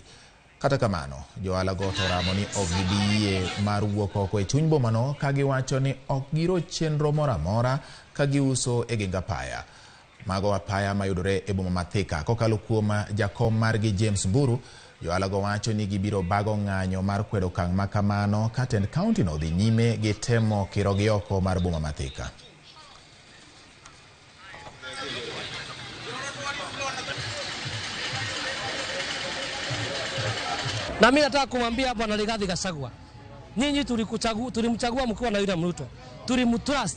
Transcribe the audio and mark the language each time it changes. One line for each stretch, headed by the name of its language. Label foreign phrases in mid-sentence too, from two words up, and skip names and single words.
Luo (Kenya and Tanzania): Kata kamano, joalago toramo ni ok gibiyie mar wuok oko e chuny bomano ka giwacho ni ok giro chenro moro amora ka giuso e geng apaya. Mago apaya mayudore e boma ma Thika kokalo kuom jakom margi James Mburu, joalago wacho ni gibiro bago ng'anyo mar kwedo okang' ma kamano ka tend kaunti no dhi nyime gi temo kiro gi oko mar boma ma Thika.
Swahili: Na mimi nataka kumwambia Bwana Rigathi Gachagua, nyinyi tulimchagua mkiwa na William Ruto. Tulimtrust.